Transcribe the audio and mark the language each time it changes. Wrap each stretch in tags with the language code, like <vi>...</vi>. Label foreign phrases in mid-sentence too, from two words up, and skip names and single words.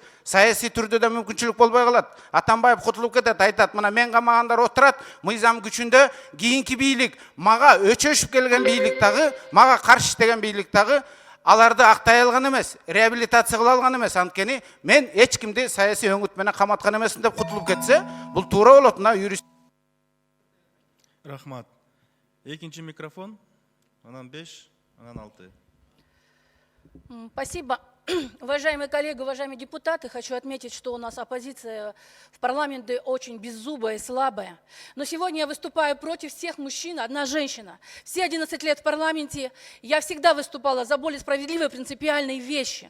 <ky>Саясий түрдө да мүмкүнчүлүк болбой калат. Атамбаев кутулуп кетет, айтат, мына мен камагандар отурат, мыйзам күчүндө кийинки бийлик, мага өчөшүп келген бийлик дагы, мага каршы деген бийлик дагы аларды актай алган эмес, реабилитация кыла алган эмес. Анткени мен эч кимди саясий өңүт менен каматкан эмесмин деп кутулуп кетсе, бул туура болот. Мына юрист. Рахмат. 2-чы микрофон, анан 5, анан 6.</ky> <ru>Спасибо. Уважаемые коллеги, уважаемые депутаты, хочу отметить, что у нас оппозиция в парламенте очень беззубая и слабая. Но сегодня я выступаю против всех мужчин, одна женщина. Все 11 лет в парламенте я всегда выступала за более справедливые принципиальные вещи.</ru>